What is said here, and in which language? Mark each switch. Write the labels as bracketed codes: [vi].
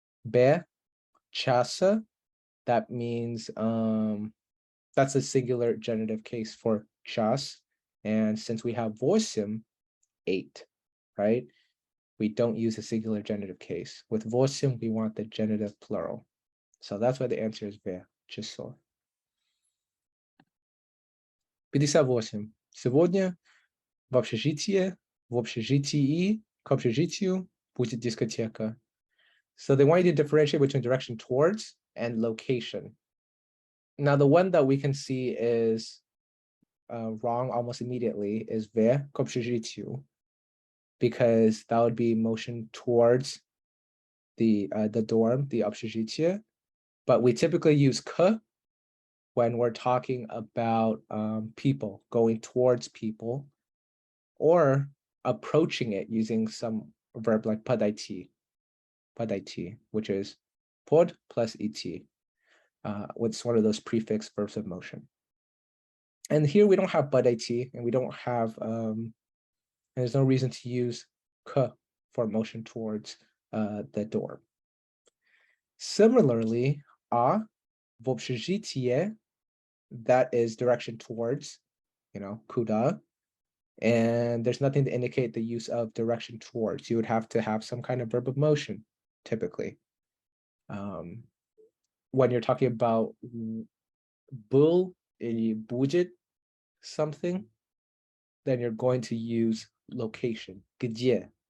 [en] Be, часа, that means that's a singular genitive case for час. And since we have 8, 8, right? We don't use a singular genitive case. With 8, we want the genitive plural. So that's why the answer is be, часов. 58. [ru] Сегодня в общежитии к общежитию будет дискотека. [en] So they want you to differentiate between direction towards and location. Now, the one that we can see is wrong almost immediately is [ru] в к общежитию, [en] because that would be motion towards the dorm, the общежитие. But we typically use к when we're talking about people, going towards people, or approaching it using some verb like подойти, which is pod plus et, with one of those prefix verbs of motion. And here we don't have подойти, and we don't have, and there's no reason to use к for motion towards the door. Similarly, [ru] в общежитие [en] that is direction towards, kuda. And there's nothing to indicate the use of direction towards. You would have to have some kind of verb of motion, typically. When you're talking about [ru] был или будет [en] something, then you're going to use location, где.